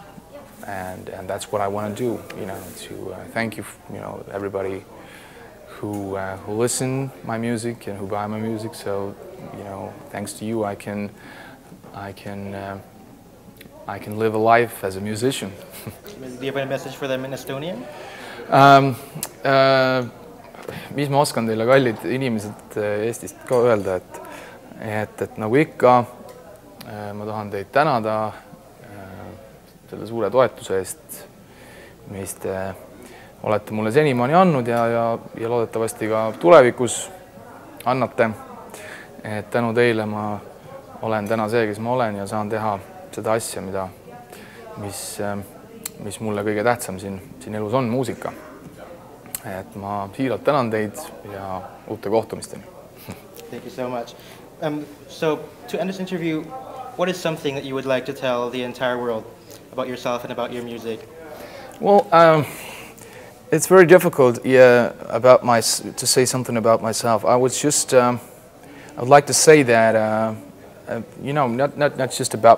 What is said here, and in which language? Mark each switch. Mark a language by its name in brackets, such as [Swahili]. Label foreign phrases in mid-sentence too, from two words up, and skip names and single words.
[English] And that's what I want to do, to thank you, everybody who listen my music and who buy my music. So, thanks to you, I can live a life as a musician. Do you have a message for them in Estonian? [Estonian] Mis ma oskan teile, kallid inimesed Eestist, ka öelda, et nagu ikka, ma tahan teid tänada selle suure toetuse eest, mis te olete mulle senimaani andnud ja loodetavasti ka tulevikus annate. Et tänu teile ma olen täna see, kes ma olen ja saan teha seda asja, mis mulle kõige tähtsam siin elus on, muusika. Et ma siiralt tänan teid ja uute kohtumisteni. [English] Thank you so much. So to end this interview, what is something that you would like to tell the entire world about yourself and about your music? Well, it's very difficult, to say something about myself. I would like to say that, not just about.